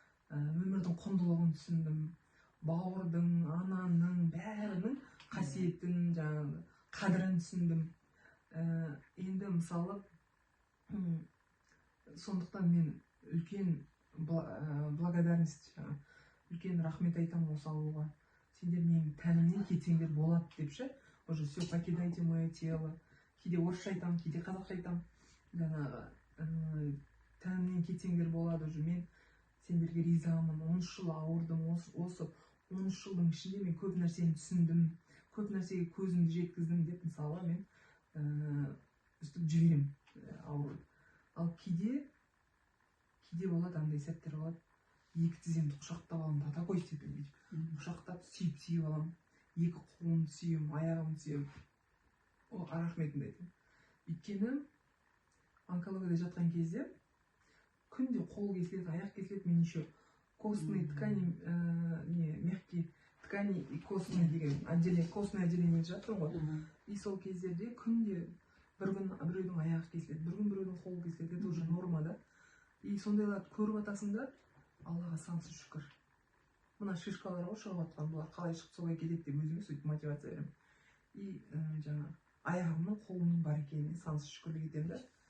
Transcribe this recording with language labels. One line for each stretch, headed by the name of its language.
Kazakh: Өмірдің құндылығын түсіндім. Бауырдың, ананың, бәрінің қасиетін, қадірін түсіндім. Енді мысалы, сондықтан мен үлкен благодарность, үлкен рахмет айтамын осы ауруға. Сендер менің тәнімнен кетсеңдер болады депші.
Russian: Уже все, покидайте мое тело.
Kazakh: Кейде орысша айтамын, кейде қазақша айтамын. Жаңағы тәнімнен кетсеңдер болады, уже мен сендерге ризамын. 13 жыл ауырдым, осы 13 жылдың ішінде мен көп нәрсені түсіндім, көп нәрсеге көзімді жеткіздім деп, мысалы, мен үстіп жіберем ауырып. Ал кейде болады, андай сәттер болады, екі тіземді құшақтап аламын,
Russian: до такой степени
Kazakh: құшақтап сүйіп аламын, екі қолымды сүйем, аяғымды сүйем. О, рахметімді айтамын. Өйткені онкологияда жатқан кезде күнде қол кесіледі, аяқ кесіледі, мен еще
Russian: костный ткани не мягкий ткани и костный деген отделение костный отделение
Kazakh: жатырмын ғой. И сол кездерде күнде бір күн біреудің аяғы кесіледі, бір күн біреудің қолы кесіледі,
Russian: это уже норма
Kazakh: да. И сондайларды көріп атасың да, Аллаға сансыз шүкір. Мына шишкалар ғой шығып жатқан, бұлар қалай шығып солай кетеді деп өзіме сөйтіп мотивация беремін. И жаңа аяғымның қолымның бар екеніне сансыз шүкірлік етемін да.